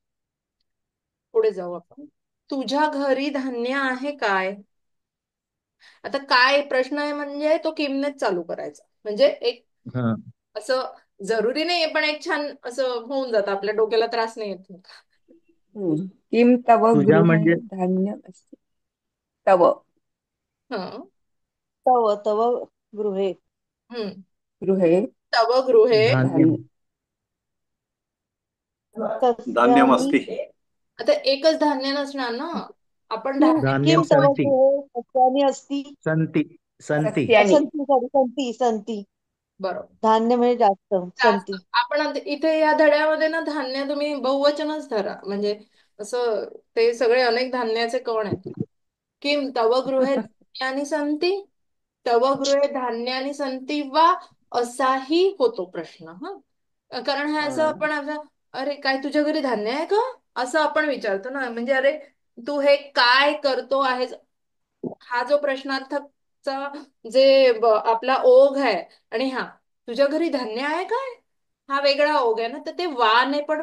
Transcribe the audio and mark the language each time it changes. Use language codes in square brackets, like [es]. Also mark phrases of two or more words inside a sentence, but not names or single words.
[mr] पुढे जाऊ आपण. तुझ्या घरी धान्य आहे काय? आता काय प्रश्न आहे, म्हणजे तो किमनेच चालू करायचा, म्हणजे एक हा. असं जरुरी नाहीये, पण एक छान असं होऊन जातं, आपल्या डोक्याला त्रास नाही येत. [sa] किम तव [mr] तुझ्या [sa] गृहे [mr] म्हणजे [sa] धान्य अस्ति. तव हं. तव तव गृहे हम्म. गृहे तव गृहे. धान्य. धान्य. सस्यानि धान्यमस्ति. [mr] आता एकच धान्य नसणार ना, आपण [sa] किम धान्यम तव सन्ति. गृहे सस्यानि अस्ति. संति. संति. सस्यानि. संती सॉरी संती संती. [mr] बरोबर. धान्य म्हणजे जास्त जास्त. [sa] संती. [mr] आपण इथे या धड्यामध्ये ना धान्य तुम्ही बहुवचनच धरा, म्हणजे असं ते सगळे अनेक धान्याचे कण आहेत. [sa] किम तव गृहे धान्यानि संती, तव गृहे धान्यानि संती वा, [mr] असाही होतो प्रश्न. हा, कारण हे असं आपण अरे काय तुझ्या घरी धान्य आहे का, असं आपण विचारतो ना. म्हणजे अरे तू हे काय करतो आहेस, हा जो प्रश्नार्थकचा जे आपला ओघ आहे, आणि हा तुझ्या घरी धान्य आहे काय, हा वेगळा ओघ आहे ना, तर ते वाने पण